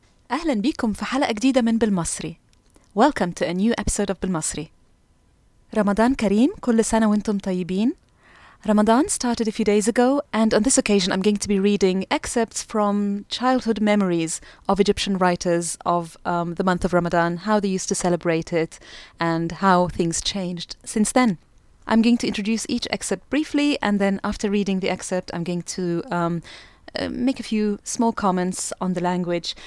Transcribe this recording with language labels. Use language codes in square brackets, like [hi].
[ar] أهلا بكم في حلقة جديدة من بالمصري. [en] Welcome to a new episode of بالمصري. [ar] رمضان كريم، كل سنة وانتم طيبين. [en] Ramadan started a few days ago, and on this occasion I'm going to be reading excerpts from childhood memories of Egyptian writers of the month of Ramadan, how they used to celebrate it, and how things changed since then. I'm going to introduce each excerpt briefly, and then after reading the excerpt I'm going to make a few small comments on the language.